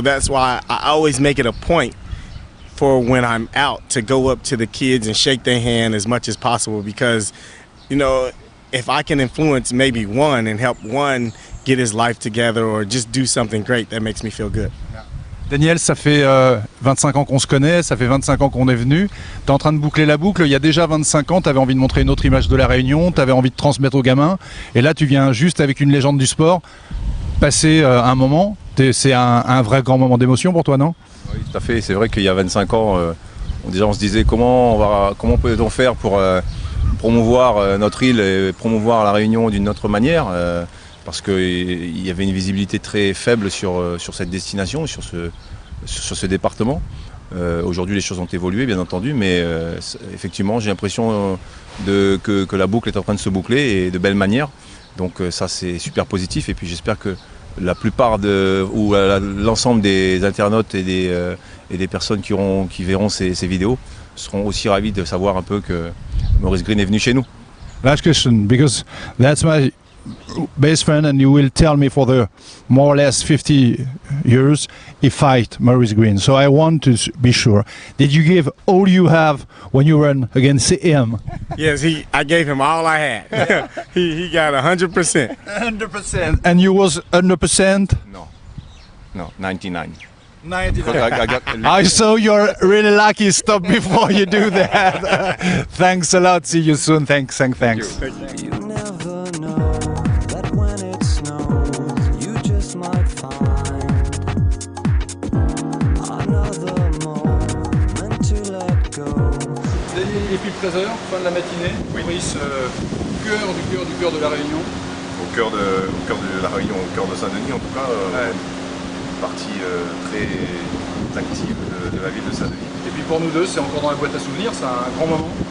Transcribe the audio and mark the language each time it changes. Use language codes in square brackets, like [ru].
[en] So that's why I always make it a point for when I'm out to go up to the kids and shake their hand as much as possible because, if I can influence maybe one and help one get his life together or just do something great, that makes me feel good. [fr] Daniel, ça fait 25 ans qu'on se connaît, ça fait 25 ans qu'on est venu. Tu es en train de boucler la boucle. Il y a déjà 25 ans, tu avais envie de montrer une autre image de la Réunion, tu avais envie de transmettre aux gamins. Et là, tu viens juste avec une légende du sport passer un moment. C'est un vrai grand moment d'émotion pour toi, non? Oui, tout à fait. C'est vrai qu'il y a 25 ans, on se disait comment peut-on faire pour promouvoir notre île et promouvoir la Réunion d'une autre manière parce qu'il y avait une visibilité très faible sur cette destination, sur ce département. Aujourd'hui, les choses ont évolué, bien entendu, mais effectivement, j'ai l'impression que la boucle est en train de se boucler et de belle manière. Donc ça, c'est super positif. Et puis j'espère que la plupart l'ensemble des internautes et des personnes qui verront ces vidéos seront aussi ravis de savoir un peu que Maurice Greene est venu chez nous. [en] Last question, because that's my best friend, and you will tell me for the more or less 50 years he fight Maurice Greene. So I want to be sure. Did you give all you have when you ran against him? Yes, I gave him all I had. he got 100%. 100%. And you was 100%? No, 99. 99. I saw you're really lucky. Stop before you do that. Thanks a lot. See you soon. Thanks. You never know that when it snows, you just might find another moment to let go. [fr] Et puis 13h, fin de la matinée. Maurice, cœur de la Réunion. Au cœur de la Réunion, au cœur de Saint-Denis en tout cas. Partie très active de la ville de Saint-Denis. Et puis pour nous deux, c'est encore dans la boîte à souvenirs, c'est un grand moment.